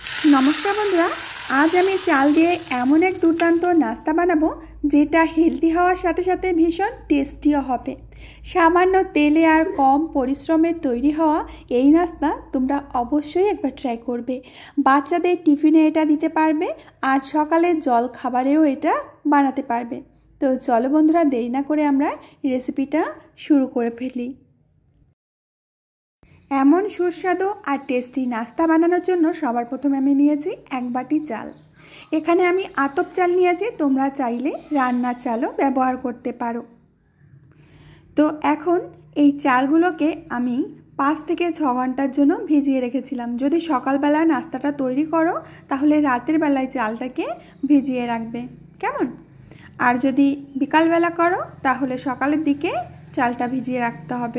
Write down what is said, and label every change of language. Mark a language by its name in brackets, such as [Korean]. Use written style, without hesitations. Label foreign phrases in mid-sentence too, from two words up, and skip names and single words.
[Bangla] নমস্কার বন্ধুরা আজ আমি চাল দিয়ে এমন এক দুর্দান্ত নাস্তা বানাবো যেটা হেলদি হওয়ার সাথে সাথে ভীষণ টেস্টিও হবে। সামান্য তেলে আর কম পরিশ্রমে তৈরি হওয়া এই नास्ता তোমরা অবশ্যই একবার ট্রাই করবে। বাচ্চাদের টিফিনে এটা দিতে পারবে আর সকালের জল খাবারেও এটা বানাতে পারবে। তো চলো বন্ধুরা দেরি না করে আমরা রেসিপিটা শুরু করে ফেলি। এমন সুস্বাদু আর টেস্টি নাস্তা বানানোর জন্য সবার প্রথমে আমি নিয়েছি এক বাটি চাল। এখানে আমি আতপ চাল নিয়েছি, তোমরা চাইলে রান্নার চালও ব্যবহার করতে পারো। তো এখন এই চালগুলোকে আমি 5 থেকে 6 ঘন্টার জন্য ভিজিয়ে রেখেছিলাম। যদি সকালবেলা নাস্তাটা তৈরি করো তাহলে রাতের বেলায় চালটাকে ভিজিয়ে রাখবে, কেমন? আর যদি বিকালবেলা করো তাহলে সকালের দিকে চালটা ভিজিয়ে রাখতে হবে।